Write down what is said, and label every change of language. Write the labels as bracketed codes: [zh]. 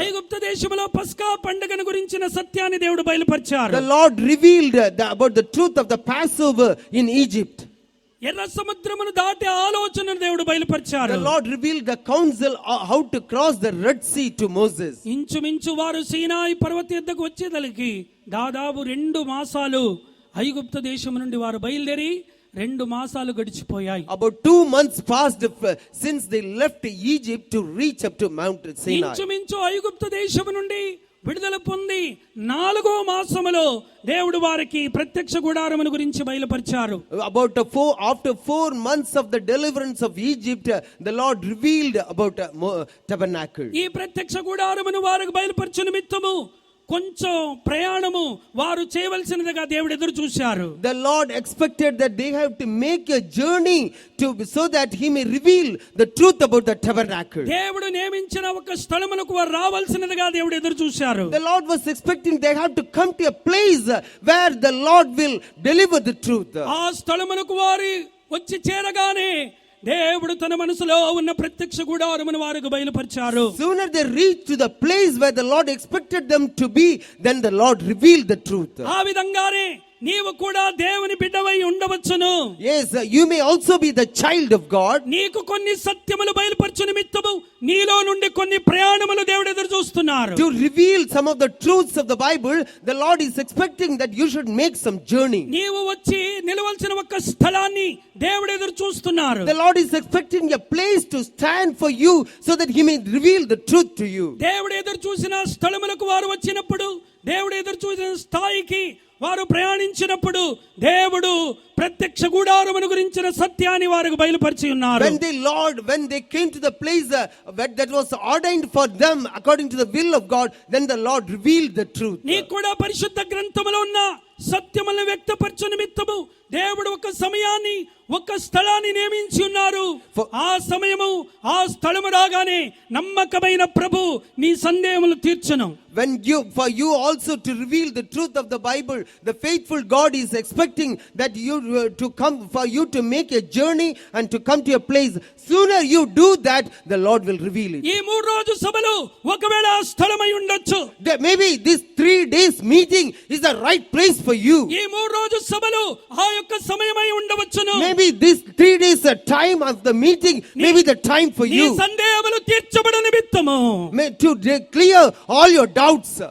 [te] ఐగుప్తు దేశంలో పస్కా పండుగను గురించిన సత్యాన్ని దేవుడు బయలుపరిచారు. [en] The Lord revealed about the truth of the Passover in Egypt. [te] ఎర్ర సముద్రమును దాటే ఆలోచనను దేవుడు బయలుపరిచారు. [en] The Lord revealed the counsel how to cross the Red Sea to Moses. [te] ఇంచుమించు వారు సీనాయి పర్వత యొద్దకు వచ్చేదలికి దాదాపు 2 మాసాలు ఐగుప్తు దేశం నుండి వారు బయలుదేరి 2 మాసాలు గడిచిపోయాయి. [en] About 2 months passed since they left Egypt to reach up to Mount Sinai. [te] ఇంచుమించు ఐగుప్తు దేశం నుండి విడుదల పొంది 4వ మాసములో దేవుడు వారికి ప్రత్యక్ష గుడారమును గురించి బయలుపరిచారు. [en] After 4 months of the deliverance of Egypt, the Lord revealed about tabernacle. [te] ఈ ప్రత్యక్ష గుడారమును వారికి బయలుపరచు నిమిత్తము కొంచెం ప్రయాణము వారు చేయవలసినదిగా దేవుడు ఎదురు చూశారు. [en] The Lord expected that they have to make a journey so that he may reveal the truth about the tabernacle. [te] దేవుడు నియమించిన ఒక స్థలమునకు వారు రావాల్సినదిగా దేవుడు ఎదురు చూశారు. [en] The Lord was expecting they have to come to a place where the Lord will deliver the truth. [te] ఆ స్థలమునకు వారు వచ్చి చేరగానే దేవుడు తన మనసులో ఉన్న ప్రత్యక్ష గుడారమును వారికి బయలుపరిచారు. [en] Sooner they reached to the place where the Lord expected them to be, then the Lord revealed the truth. [te] ఆ విధంగానే నీవు కూడా దేవుని బిడ్డవై ఉండవచ్చును. [en] Yes, you may also be the child of God. [te] నీకు కొన్ని సత్యములు బయలుపరచు నిమిత్తము నీలో నుండి కొన్ని ప్రయాణములు దేవుడు ఎదురు చూస్తున్నారు. [en] To reveal some of the truths of the Bible, the Lord is expecting that you should make some journey. [te] నీవు వచ్చి నిలవలసిన ఒక స్థలాన్ని దేవుడు ఎదురు చూస్తున్నారు. [en] The Lord is expecting a place to stand for you so that he may reveal the truth to you. [te] దేవుడు ఎదురు చూసిన స్థలములకు వారు వచ్చినప్పుడు, దేవుడు ఎదురు చూసిన స్థాయికి వారు ప్రయాణించినప్పుడు దేవుడు ప్రత్యక్ష గుడారమును గురించిన సత్యాన్ని వారికి బయలుపరిచి ఉన్నారు. [en] When they came to the place that was ordained for them according to the will of God, then the Lord revealed the truth. [te] నీకు కూడా పరిశుద్ధ గ్రంథములో ఉన్న సత్యములను వ్యక్తపరచు నిమిత్తము దేవుడు ఒక సమయాన్ని ఒక స్థలాన్ని నియమించి ఉన్నారు. ఆ సమయము ఆ స్థలము రాగానే నమ్మకమైన ప్రభు నీ సందేహములు తీర్చును. [en] For you also to reveal the truth of the Bible, the faithful God is expecting that you to come, for you to make a journey and to come to a place. Sooner you do that, the Lord will reveal it. [te] ఈ 3 రోజు సభలు ఒకవేళ ఆ స్థలమై ఉండొచ్చు. [en] Maybe this 3 days meeting is the right place for you. [te] ఈ 3 రోజు సభలు ఆ యొక్క సమయమై ఉండవచ్చును. [en] Maybe this 3 days time of the meeting may be the time for [te] నీ [en] you. [te] సందేహములు తీర్చబడు నిమిత్తము [en] To clear all your doubts.